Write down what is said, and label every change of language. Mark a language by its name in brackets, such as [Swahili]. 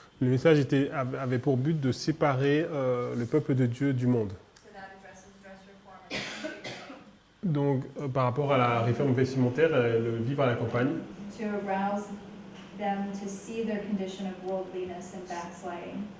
[French] le message avait pour but de séparer le peuple de Dieu du monde. [English] So that addresses dress reform and country living. [French] Donc par rapport à la réforme vestimentaire, le vivre à la campagne, [English] To arouse them to see their condition of worldliness and backsliding.